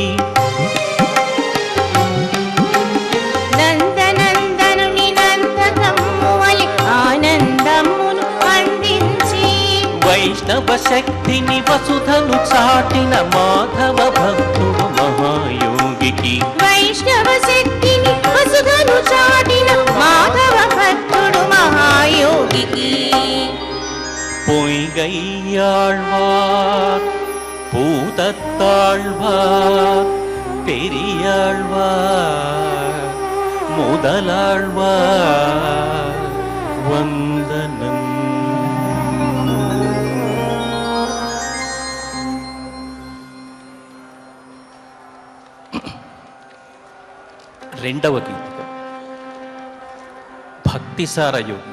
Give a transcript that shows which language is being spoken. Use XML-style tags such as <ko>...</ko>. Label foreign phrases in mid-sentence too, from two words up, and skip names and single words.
<te>నందనందనుని నందకమ్ము వలె ఆనందమును అందించి వైష్ణవ శక్తిని వసుధను చాటిన మాధవ భక్తుడు మహాయోగికి వైష్ణవ శక్తిని వసుధను చాటిన మాధవ భక్తుడు మహాయోగికి</te> <ta>பொய்கையாழ்வார் பூதத்தாழ்வார் பெரியாழ்வார் முதலாழ்வார் வந்தனம்.</ta> <te>రెండవ గీతిక భక్తిసార యోగి.</te>